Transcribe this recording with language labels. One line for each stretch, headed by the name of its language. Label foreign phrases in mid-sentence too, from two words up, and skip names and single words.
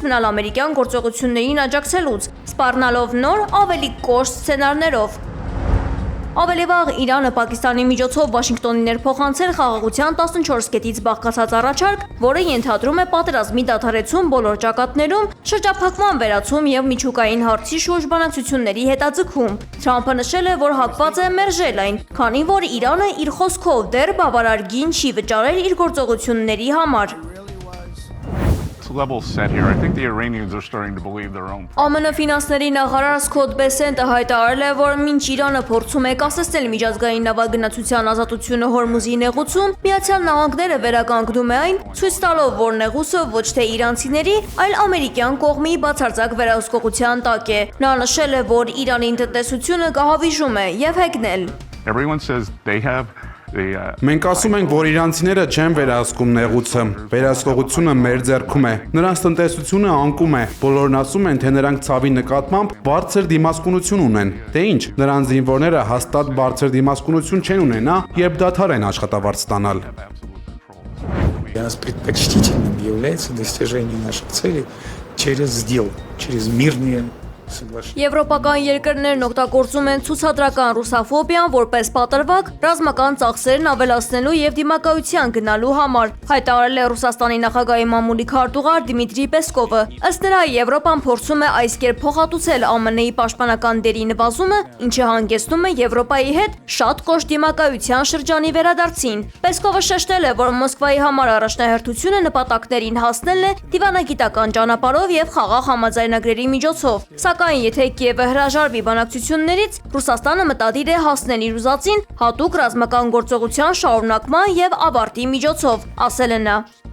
Armenian: մնալ ամերիկյան գործողություններին աջակցելուց, սպառնալով նոր ավելի կոշտ սցենարներով։ Ավելի վաղ Իրանը Պակիստանի միջոցով Վաշինգտոնին ներփոխանցել խաղաղության 14 կետից բաղկացած առաջարկ, որը ենթադրում է պատերազմի դադարեցում բոլոր ճակատներում, շրջափակման վերացում եւ միջուկային հարցի շուրջ բանակցությունների հետաձգում։ Թրամփը նշել է, որ հակված է մերժել այն, քանի որ Իրանը իր խոսքով դեռ բավարար գին չի վճարել իր գործողությունների համար։
English: Level set here. I think the Iranians are starting to believe their own.
Armenian: ԱՄՆ ֆինանսների նախարար Սկոտ Բեսենտը հայտարարել է, որ մինչ Իրանը փորձում է կասեցնել միջազգային նավագնացության ազատությունը Հորմուզի նեղուցում, Միացյալ Նահանգները վերականգնում է այն, ցույց տալով, որ նեղուցը ոչ թե իրանցիների, այլ ամերիկյան կողմի բացարձակ վերահսկողության տակ է։ Նա նշել է, որ Իրանի տնտեսությունը կահավիժում է եւ հեգնել։
English: Everyone says they have
Armenian: Մենք ասում ենք, որ իրանցիները չեն վերահսկում նեղուցը, վերահսկողությունը մեր ձեռքում է, նրանց տնտեսությունը անկում է, բոլորն ասում են, թե նրանք ցավի նկատմամբ բարձր դիմասկունություն ունեն, թե ինչ, նրանց զինվորները հաստատ բարձր դիմասկունություն չեն ունենա, երբ դադար են աշխատավարձ ստանալ։
Russian: Для нас предпочтительным является достижение наших целей через сделку, через мирные
Armenian: Եվրոպական երկրներն օգտագործում են ցուցադրական ռուսաֆոբիան որպես պատրվակ ռազմական ծախսերն ավելացնելու եւ դիմակայության գնալու համար, հայտարարել է Ռուսաստանի նախագահի մամուլի քարտուղար Դիմիտրի Պեսկովը։ Ըստ նրա, Եվրոպան փորձում է այս կերպ փոխհատուցել ԱՄՆ-ի պաշտպանական դերի նվազումը, ինչը հանգեցնում է Եվրոպայի հետ շատ կոշտ դիմակայության շրջանի վերադարձին։ Պեսկովը շեշտել է, որ Մոսկվայի համար առաջնահերթությունը նպատակներին հասնելն է դիվանագիտական ճանապարհով եւ խաղաղ համաձայնագրերի միջոցով։ Սակայն եթե Կիևը հրաժարվի բանակցություններից, Ռուսաստանը մտադիր է հասնել իր ուզածին հատուկ ռազմական գործողության շարունակման եւ ավարտի միջոցով, ասել է նա։